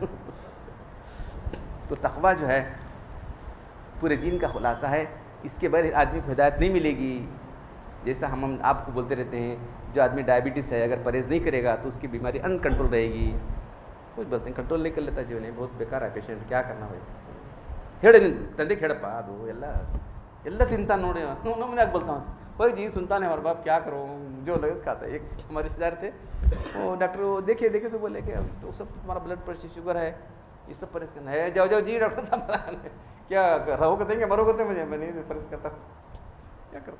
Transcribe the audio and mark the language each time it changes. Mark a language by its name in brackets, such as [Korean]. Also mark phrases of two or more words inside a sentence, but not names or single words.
[Urdu] تو تقویٰ جو ہے پورے دین کا خلاصہ ہے. اس کے بغیر آدمی کو ہدایت نہیں ملے گی. جیسا ہم آپ کو بولتے رہتے ہیں، جو آدمی ڈائبٹیز ہے اگر پرہیز نہیں کرے گا تو اس کی بیماری ان کنٹرول رہے گی. کچھ بولتے ہیں کنٹرول نہیں کر لیتا جو نہیں، بہت بیکار ہے پیشنٹ، کیا کرنا بھائی. [Kannada] ತಂದೆ ಕೇಳಪ್ಪ ಅದು ಎಲ್ಲ ತಿಂತಾನೆ ನೋಡಿ. [Urdu] میں بولتا ہوں بھائی جی سنتا نہیں ہمارا باپ، کیا کرو جو لگے کھاتا ہے. ایک ہمارے رشتے دار تھے، وہ ڈاکٹر وہ دیکھے تو بولے کہ تو سب تمہارا [English] blood pressure [Urdu] شوگر ہے، یہ سب پرہیز کرنا ہے. جاؤ جی ڈاکٹر صاحب کیا رہو گے دیں گے مرو گے مجھے، میں نہیں پرہیز کرتا، کیا کرتا.